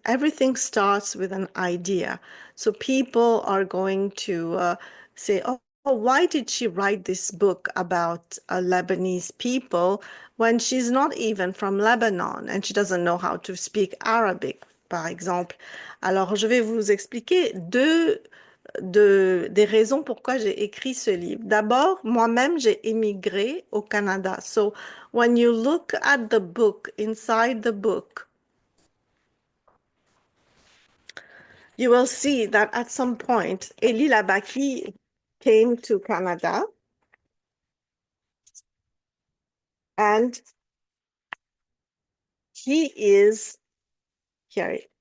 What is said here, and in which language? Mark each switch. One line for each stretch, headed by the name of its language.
English: Everything starts with an idea. So people are going to say, oh, why did she write this book about Lebanese people when she's not even from Lebanon and she doesn't know how to speak Arabic,
French: par exemple? Alors, je vais vous expliquer des raisons pourquoi j'ai écrit ce livre. D'abord, moi-même, j'ai émigré au Canada.
English: So, when you look at the book, inside the book, you will see that at some point, Élie Labaki came to Canada and he is here.